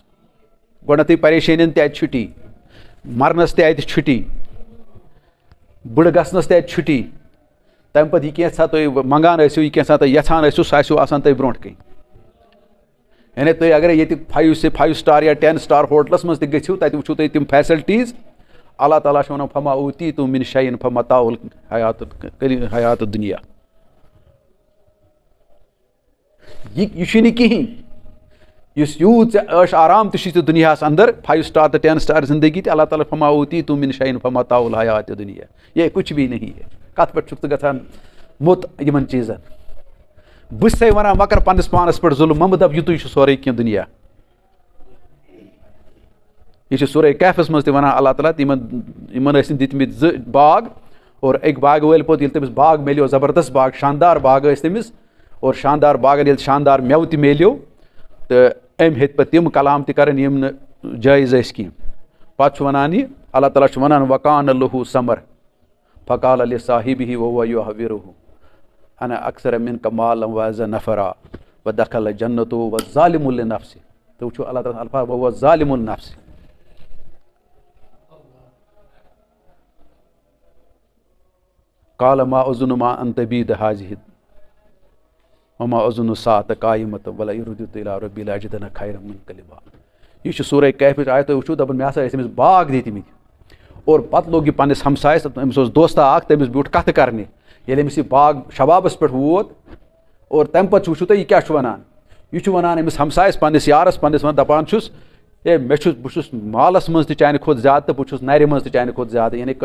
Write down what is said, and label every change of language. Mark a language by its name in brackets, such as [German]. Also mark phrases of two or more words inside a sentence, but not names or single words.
[Kashmiri] گۄڈنیتھٕے پریشٲنین تہِ اتہِ چھُٹی، مرنس تہِ اتہِ چھُٹی، بٕڑٕ گژھنس تہِ اتہِ چھُٹی. تمہِ پتہٕ یہِ کینٛژھا تُہۍ منگان ٲسِو، یہِ کینٛژھا تُہۍ یژھان ٲسِو، سُہ آسِوٕ آسان تۄہہِ برونٛٹھ کَنۍ. یعنی تُہۍ اگرے ییٚتہِ 5 سٹار یا 10 سٹار ہوٹلس منٛز تہِ گٔژھِو، تتہِ وٕچھِو تُہۍ تِم فیسلٹیٖز. اللہ تعالیٰ چھُ ونان [Arabic] فما اوتیتُم من شیء فمتاع الحیات الدنیا. [Kashmiri] یہِ چھُنہٕ کِہینۍ یُس یوٗت ژےٚ عٲش آرام تہِ چھُ تہِ دُنیاہس انٛدر، 5 سٹار تہٕ 10 سٹار زندگی تہِ. [Arabic] اللہ تعالیٰ فما اوتیتُم من شیء فمتاع الحیات الدنیا، [Urdu] یہ کچھ بھی نہیں ہے. [Kashmiri] کتھ پٮ۪ٹھ چھُکھ ژٕ گژھان مُت یِمن چیٖزن؟ بہٕ چھُسے ونان مہ کر پننس پانس پٮ۪ٹھ ظُلم، مہ دپ یُتُے چھُ سورُے کینٛہہ دُنیا. یہِ چھُ سورے کیفس منٛز تہِ ونان اللہ تعالیٰ یِمن ٲسۍ دِتمٕتۍ 2 باغ، اور أکۍ باغہٕ وٲلۍ پوٚت ییٚلہِ تٔمِس باغ میلیو، زبردست باغ، شاندار باغ ٲسۍ تٔمِس، اور شاندار باغن ییٚلہِ شاندار مٮ۪وٕ تہِ میلیو تہٕ أمۍ ہیٚتۍ پتہٕ تِم کلام تہِ کرٕنۍ یِم نہٕ جٲیز ٲسۍ کینٛہہ. پتہٕ چھُ ونان یہِ اللہ تعالیٰ چھُ ونان [Arabic] وکان لہو ثمر فقال لصاحبہ وهو يحوره انا اکثر منک مالا واعز نفرا ودخل جنته وظالم لنفسه. [Kashmiri] تُہۍ وٕچھِو اللہ تعالیٰ الفاظ [Arabic] وهو ظالم لنفسه. قال ما اظن ما ان تبید هذه وما اظن الساعة قائمة ولئن رددت الى ربي لاجدن خيرا منقلبا. [Kashmiri] یہِ چھُ سورے کیفٕچ آیت. تُہۍ وٕچھِو دپان مےٚ ہسا ٲسۍ أمِس باغ دِتمٕتۍ، اور پتہٕ لوگ یہِ پننِس ہمسایس، أمِس اوس دوستا اکھ، تٔمِس بیوٗٹھ کتھٕ کرنہِ. ییٚلہِ أمِس یہِ باغ شبابس پٮ۪ٹھ ووت، اور تمہِ پتہٕ وٕچھِو تُہۍ یہِ کیاہ چھُ ونان، یہِ چھُ وَنان أمِس ہمسایَس پنٛنِس یارَس پنٛنِس وَنان دَپان چھُس ہے بہٕ چھُس مالَس منٛز تہِ چانہِ کھۄتہٕ زیادٕ تہٕ بہٕ چھُس نَرِ منٛز تہِ چانہِ کھۄتہٕ زیادٕ یعنی